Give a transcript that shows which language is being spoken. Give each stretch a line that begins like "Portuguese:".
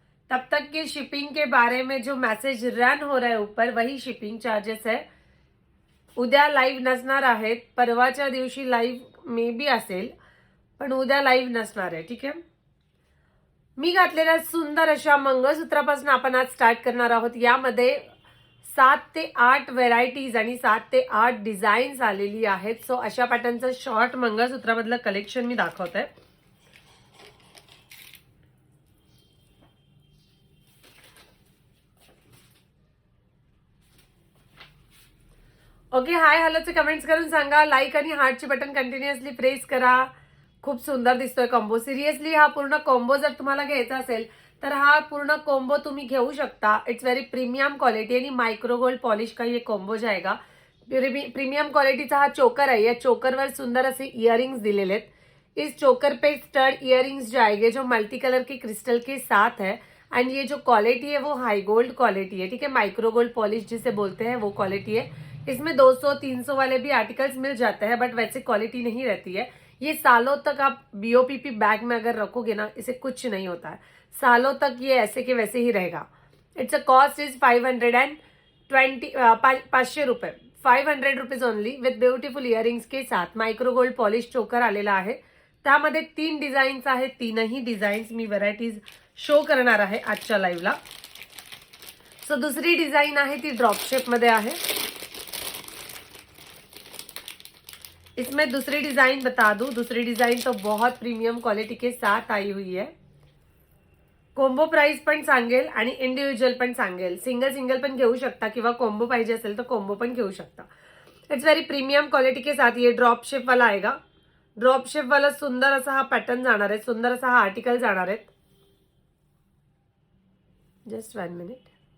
Hindi: तब तक के शिपिंग के बारे में जो मैसेज रन हो रहा है ऊपर वही शिपिंग चार्जेस है.
Marathi: उद्या लाईव्ह नसणार आहेत. परवाच्या दिवशी लाईव्ह मे बी असेल, पण उद्या लाईव्ह नसणार आहे. ठीक आहे. मी घातलेल्या सुंदर अशा मंगळसूत्रापासून आपण आज स्टार्ट करणार आहोत. यामध्ये 7 ते 8 व्हेरायटीज आणि 7 ते 8 डिझाईन्स आलेली आहेत. सो अशा पॅटर्नचं शॉर्ट मंगळसूत्रामधलं कलेक्शन मी दाखवते. ओके, हाय हॅलोचे कमेंट्स करून सांगा. लाईक आणि हार्टची बटन कंटिन्युअसली प्रेस करा. खूप सुंदर दिसतोय कॉम्बो. सिरियसली हा पूर्ण कॉम्बो जर तुम्हाला घ्यायचा असेल तर हा पूर्ण कॉम्बो तुम्ही घेऊ शकता.
English: it's very premium quality
Hindi: आणि माइक्रो गोल्ड पॉलिश का ये कॉम्बो जाएगा.
Marathi: प्रीमियम क्वालिटीचा हा चोकर आहे. या चोकरवर सुंदर असे इयरिंग्स दिलेले आहेत.
Hindi: इस चोकर पे स्टड इयरिंग्स जाएंगे जो मल्टी कलर के क्रिस्टल के साथ है. एंड ये जो क्वालिटी है वो हाई गोल्ड क्वालिटी है. ठीक है, माइक्रो गोल्ड पॉलिश जिसे बोलते हैं वो क्वालिटी है. इसमें 200-300 वाले भी आर्टिकल्स मिल जाते हैं, बट वैसे क्वालिटी नहीं रहती है. ये सालों तक आप बीओपीपी बैग में अगर रखोगे ना, इसे कुछ नहीं होता है. सालों तक ये ऐसे के वैसे ही रहेगा.
English: it's a cost is
Hindi: 520 500 रुपये.
English: 500 rupees only with beautiful earrings
Hindi: के साथ.
Marathi: माइक्रो गोल्ड पॉलिश चोकर आलेला आहे. त्यामध्ये 3 डिझाईन्स आहेत. 3ही डिझाईन्स मी व्हरायटीज शो करणार आहे आजच्या लाईव्हला. सो दुसरी डिझाईन आहे ती ड्रॉप शेप मध्ये आहे.
Hindi: इसमें दूसरी डिजाइन बता दूं. दूसरी डिजाइन तो बहुत प्रीमियम क्वालिटी के साथ आई हुई है.
Marathi: कॉम्बो प्राइस पण सांगेल आणि इंडिव्हिज्युअल पण सांगेल. सिंगल पण घेऊ शकता, किंवा कॉम्बो पाहिजे असेल तर कॉम्बो पण घेऊ शकता.
English: it's very premium quality
Hindi: के साथ ये ड्रॉप शेप वाला आएगा.
Marathi: ड्रॉप शेप वाला सुंदर असा हा पॅटर्न जाणार आहे. सुंदर असा हा आर्टिकल जाणार आहे.
English: Just 1 minute.